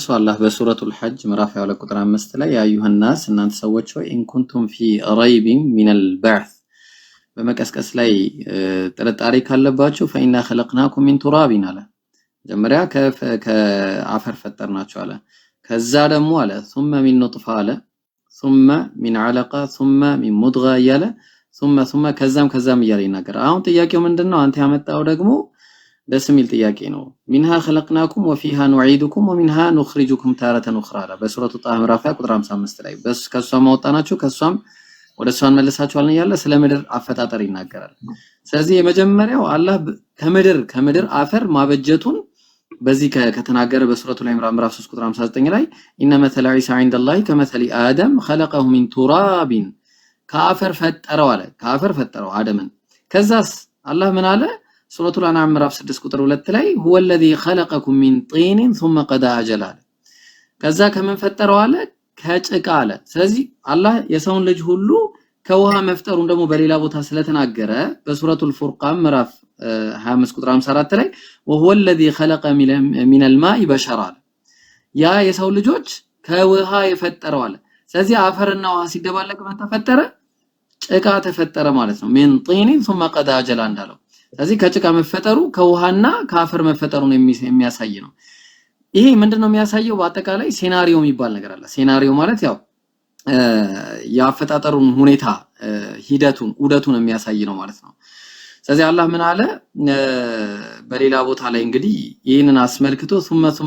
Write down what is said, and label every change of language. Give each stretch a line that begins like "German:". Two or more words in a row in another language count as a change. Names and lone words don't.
Amharic: አላህ በሱረቱል ሐጅ ምዕራፍ 22 ቁጥር 5 ላይ
Arabic: يا أيها الناس
Amharic: እናንተ ሰዎች ሆይ
Arabic: إن كنتم في ريب من البعث
Amharic: በመቀስቀስ ላይ ጥርጣሬ ካለባችሁ
Arabic: فإنا خلقناكم من تراب
Amharic: አለ። መጀመሪያ ከአፈር ፈጠርናችሁ አለ። ከዛ ደግሞ አለ
Arabic: ثم من نطفة
Amharic: አለ
Arabic: ثم من علقة ثم من مضغة
Amharic: እያለ ثم ከዛም እያለ ይናገራል። አሁን ጥያቄው ምንድነው? አንተ ያመጣው ደግሞ ደስ የሚል ጥያቄ ነው።
Arabic: منها خلقناكم وفيها نعيدكم ومنها نخرجكم تارة أخرى
Amharic: አለ በሱረቱ ጣሃ ምዕራፍ 20 ቁጥር 55 ላይ ከሷም አወጣናችሁ ከሷም ወደ እሷ እንመልሳችኋለን እያለ ስለ ምድር አፈጣጠር ይናገራል። ስለዚህ የመጀመሪያው አላህ ከምድር አፈር ማበጀቱን በዚህ ከተናገረ በሱረቱ ላይ ምዕራፍ 3 ቁጥር 59 ላይ
Arabic: إن مثل عيسى عند الله كمثل آدم خلقه من تراب
Amharic: ከአፈር ፈጠረው አለ። ከአፈር ፈጠረው አደምን። ከዛስ አላህ ምን አለ? ሱረቱል አንዓም ምዕራፍ 6 ቁጥር 2 ላይ
Arabic: هو الذي خلقكم من طين ثم قضى
Amharic: አጀላ አለ። ከዛ ከምን ፈጠረው አለ? ከጭቃ አለ። ስለዚህ አላህ የሰውን ልጅ ሁሉ ከውሃ መፍጠሩን ደግሞ በሌላ ቦታ ስለተናገረ በሱረቱል ፉርቃን ምዕራፍ 25 ቁጥር 54 ላይ
Arabic: وهو الذي خلق من الماء بشرا
Amharic: ያ የሰው ልጆች ከውሃ የፈጠረው አለ። ስለዚህ አፈርና ውሃ ሲደባለቅ ምን ተፈጠረ? ጭቃ ተፈጠረ ማለት ነው።
Arabic: من طين ثم قضى
Amharic: አጀላ እንዳለው። ስለዚህ ከጭቃ መፈጠሩ ከውሃና ከአፈር መፈጠሩን የሚያሳይ ነው። ይሄ ምንድነው የሚያሳየው? በአጠቃላይ ሴናሪዮ የሚባል ነገር አለ። ሴናሪዮ ማለት ያው የአፈጣጠሩን ሁኔታ ሂደቱን ዑደቱን የሚያሳይ ነው ማለት ነው። ስለዚህ አላህ ምን አለ በሌላ ቦታ ላይ እንግዲህ ይህንን አስመልክቶ ثم